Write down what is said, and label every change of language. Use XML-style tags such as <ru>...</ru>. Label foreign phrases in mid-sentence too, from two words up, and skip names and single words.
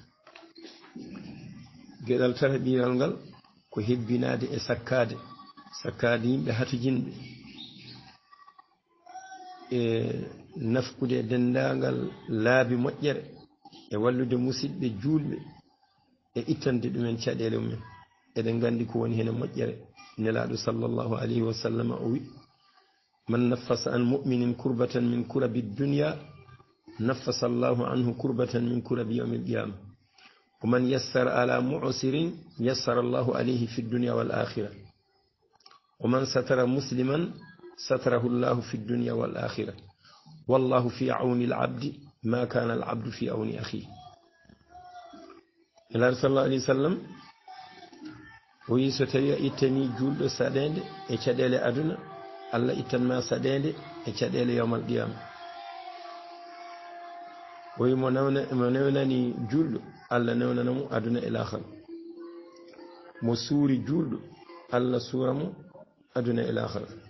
<ff>geɗal tata ɓiiral ngal ko hebbinaade e sakkaade yimɓe hatujinɓe e nafkude e denndaangal laabi moƴƴere e wallude musidɓe juulɓe e ittande ɗumen caɗeele mumen eɗen nganndi ko woni hene moƴƴere nelaaɗo</ff> <ar>صلى الله عليه وسلم</ar> <ff>o wi</ff> <ar>من نفس عن مؤمن كربة من كرب الدنيا نفس الله عنه كربة من كرب يوم القيامة ومن يسر على معسر يسر الله عليه في الدنيا والآخرة ومن ستر مسلما ستره الله في الدنيا والآخرة والله في عون العبد ما كان العبد في عون أخيه</ar> <ff>ila</ff> <ar>صلى الله عليه وسلم</ar> <ff>o yi so tawi a ittani julɗo saɗede e caɗele aduna Allah ittanma saɗede e caɗele</ff> <ar>يوم القيامة</ar> <ff>o yi mo newnani julɗo Allah newnanamo aduna e lahara mo suuri julɗo Allah suuramo aduna e lahara</ff>